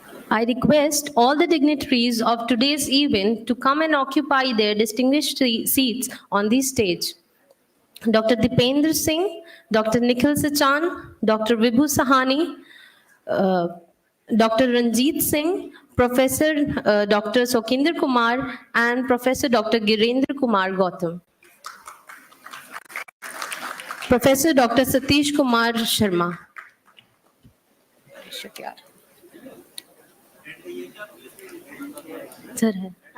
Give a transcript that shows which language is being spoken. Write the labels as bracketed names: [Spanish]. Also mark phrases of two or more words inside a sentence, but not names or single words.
[English] I request all the dignitaries of today's event to come and occupy their distinguished seats on the stage. Dr. Dipendra Singh, Dr. Nikhil Sachan, Dr. Vibhu Sahani, uh, Dr. Ranjit Singh, Professor Dr. Sokinder Kumar, and Professor Dr. Girendra Kumar Gautam. Professor Dr. Satish Kumar Sharma. [Hindi] Sir है.